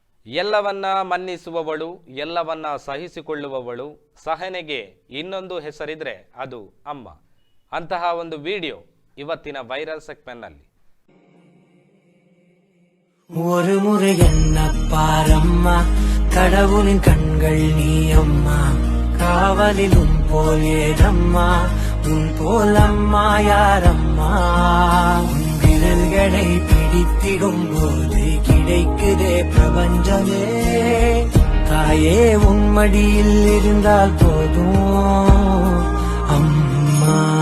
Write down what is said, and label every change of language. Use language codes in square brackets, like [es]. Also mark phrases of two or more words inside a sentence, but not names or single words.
[kn] ಎಲ್ಲವನ್ನ ಮನ್ನಿಸುವವಳು, ಎಲ್ಲವನ್ನ ಸಹಿಸಿಕೊಳ್ಳುವವಳು. ಸಹನೆಗೆ ಇನ್ನೊಂದು ಹೆಸರಿದ್ರೆ ಅದು ಅಮ್ಮ. ಅಂತಹ ಒಂದು ವಿಡಿಯೋ ಇವತ್ತಿನ ವೈರಲ್ ಸೆಗ್ಮೆಂಟ್ನಲ್ಲಿ. [ta] ஒரு முறை என்ன பாரம்மா, கடவுளின் கண்கள் நீ அம்மா, காவலிலும் போல் ஏதம்மா, உன் போல் அம்மா யாரம்மா. உன் விரல்களை பிடித்திடும் போது கிடைக்குதே பிரபஞ்சமே, தாயே உன் மடியில் இருந்தால் போதும் அம்மா.